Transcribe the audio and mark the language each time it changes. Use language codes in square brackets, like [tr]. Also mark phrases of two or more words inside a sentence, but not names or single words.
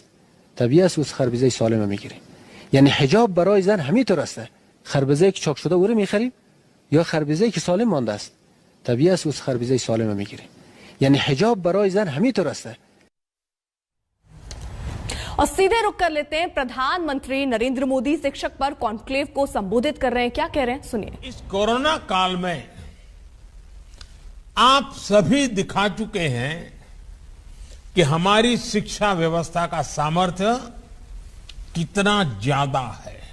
[fa] طبیعی است که خربزه سالم رو می‌گیریم. یعنی حجاب برای زن همینطور است. خربزه‌ای که چاک شده او رو می‌خریم یا خربزه‌ای که سالم مانده است؟ طبیعی است از خربزه سالم میگیریم. یعنی حجاب برای زن همینطور است. [hi] और सीधे रुक कर लेते हैं, प्रधानमंत्री नरेंद्र मोदी शिक्षक पर कॉन्क्लेव को संबोधित कर रहे हैं. क्या कह रहे हैं सुनिए. इस कोरोना काल में आप सभी दिखा चुके हैं कि हमारी शिक्षा व्यवस्था का सामर्थ्य कितना ज्यादा है.